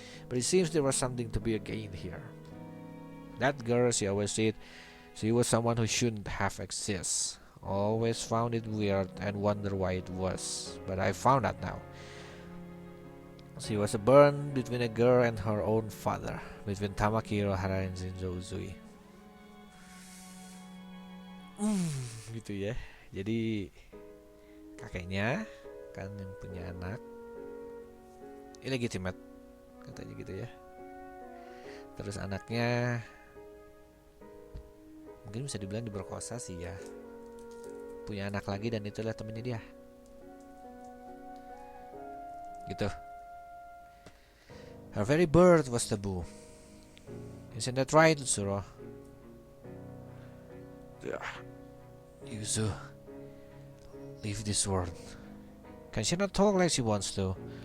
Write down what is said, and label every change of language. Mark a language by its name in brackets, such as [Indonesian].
[English] But it seems there was something to be gained here. That girl, she always said, she was someone who shouldn't have existed. Always found it weird and wonder why it was, but I found out now. She was a burn between a girl and her own father, between Tamaki Hirohara and Shinzo Uzui. [Indonesian] Gitu ya. Jadi kakeknya kan yang punya anak illegitimate katanya gitu ya. Terus anaknya mungkin bisa dibilang diperkosa sih ya. Punya anak lagi dan itulah temennya dia. Gitu. [English] Her very birth was taboo. Isn't that right, Tsuro? Yuzu, leave this world. Can she not talk like she wants to?